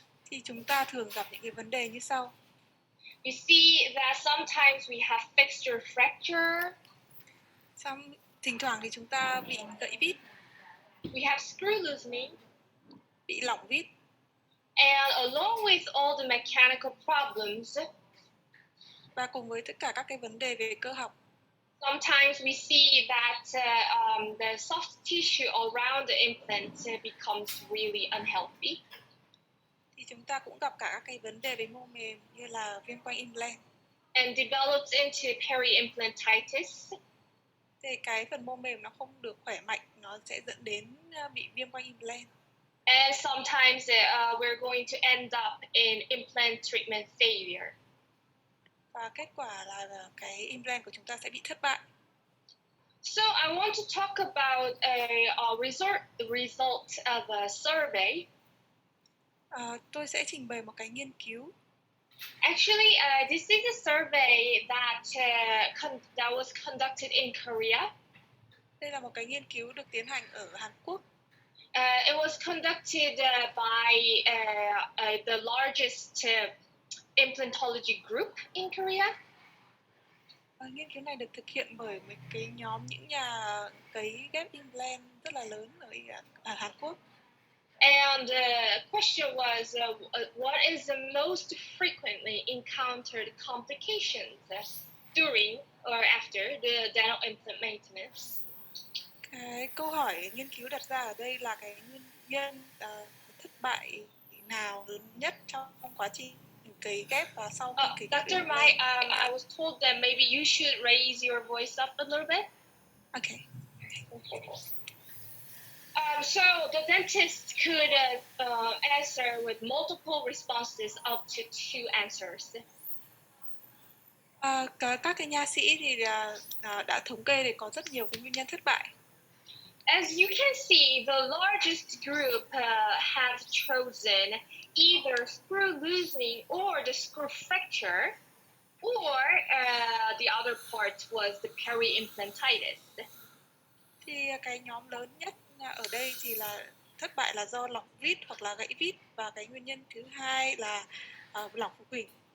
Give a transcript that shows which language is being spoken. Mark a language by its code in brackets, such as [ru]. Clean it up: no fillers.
[vi] Thì chúng ta thường gặp những cái vấn đề như sau. [en] You see that sometimes we have fixture fracture. [vi] Thỉnh thoảng thì chúng ta bị gãy vít. [en] We have screw loosening. [vi] Bị lỏng vít. [en] And along with all the mechanical problems, [vi] và cùng với tất cả các cái vấn đề về cơ học, [en] sometimes we see that the soft tissue around the implant becomes really unhealthy. [vi] Thì chúng ta cũng gặp cả các cái vấn đề về mô mềm như là viêm quanh implant. [en] And develops into peri-implantitis. [vi] Thì cái phần mô mềm nó không được khỏe mạnh, nó sẽ dẫn đến bị viêm quanh implant. [en] And sometimes we're going to end up in implant treatment failure. [vi] Và kết quả là cái implant của chúng ta sẽ bị thất bại. [en] So I want to talk about a result of a survey. [vi] Tôi sẽ trình bày một cái nghiên cứu. [en] Actually, this is a survey that was conducted in Korea. [vi] Đây là một cái nghiên cứu được tiến hành ở Hàn Quốc. [en] It was conducted by the largest implantology group in Korea. [vi] Nghiên cứu này được thực hiện bởi một cái nhóm những nhà cấy ghép implant rất là lớn ở Hàn Quốc. [en] And the question was, what is the most frequently encountered complications during or after the dental implant maintenance? [vi] Cái câu hỏi nghiên cứu đặt ra ở đây là cái nguyên nhân thất bại nào lớn nhất trong quá trình cấy ghép và sau khi cấy ghép [en] Dr. [vi] implant. [en] Mai, I was told that maybe you should raise your voice up a little bit. Okay. So the dentist could answer with multiple responses up to 2 answers. [vi] Các cái nha sĩ thì đã thống kê để có rất nhiều cái nguyên nhân thất bại. [en] As you can see, the largest group have chosen either screw loosening or the screw fracture, or the other part was the peri-implantitis. [vi] Thì cái nhóm lớn nhất ở đây thì là thất bại là do lỏng vít hoặc là gãy vít, và cái nguyên nhân thứ hai là lỏng phục hình.